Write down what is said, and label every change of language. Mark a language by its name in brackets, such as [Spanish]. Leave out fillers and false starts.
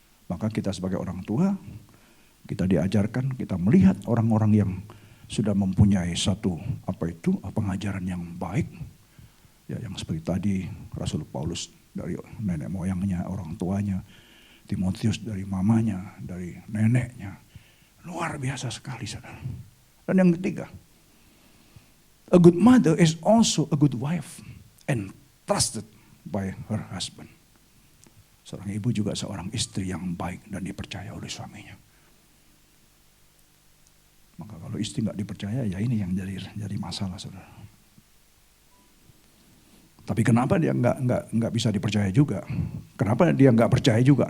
[Indonesian] Maka kita sebagai orang tua, kita diajarkan, kita melihat orang-orang yang sudah mempunyai satu pengajaran yang baik, ya yang seperti tadi Rasul Paulus dari nenek moyangnya, orang tuanya, Timotius dari mamanya, dari neneknya, luar biasa sekali, saudara. Dan yang ketiga, [English] a good mother is also a good wife and trusted by her husband. [Indonesian] Seorang ibu juga seorang istri yang baik dan dipercaya oleh suaminya. Maka kalau istri nggak dipercaya, ya ini yang jadi masalah, saudara. Tapi kenapa dia nggak bisa dipercaya juga? Kenapa dia nggak percaya juga?